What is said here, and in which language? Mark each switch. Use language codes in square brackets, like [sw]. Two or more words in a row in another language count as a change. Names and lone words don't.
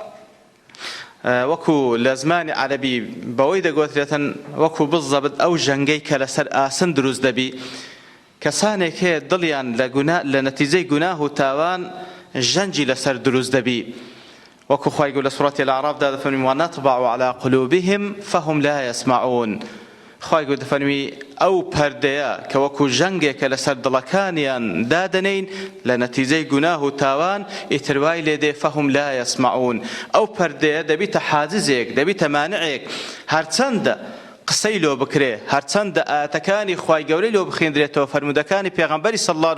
[ckb] وەکو لە زمانی عەرەبی بەوەی دەگوترێتن وەکو بزەبت ئەو ژەنگەی کە لەسەر ئاسن دروست دەبی کەسانێک هەیە دڵیان لە نەتیجەی گوناه و تاوان ژەنجی لەسەر دروست دەبی وەکو خوای گەورە لە سوورەتی الأعرافدا دەفەرمێ [ar] ونطبع على قلوبهم فهم لا يسمعون [ckb] خوای گەورە دەفەرمی ئەو پەردەیە کە وەکو ژەنگێکە لەسەر دڵەکانیان دادەنین لە نەتیجەی گوناه و تاوان ئیتر وای لێ دێ [ar] فەهم لا یەسمعون [ckb] ئەو پەردەیە دەبیتە حاجزێک دەبیتە مانعێک هەرچەندە قسەی لۆ بکرێ هەرچەندە ئاەتەکانی خوای گەورەی لۆ بخوێندرێتەوە فەرمودەکانی پێغەمبەری [ar] صلی الله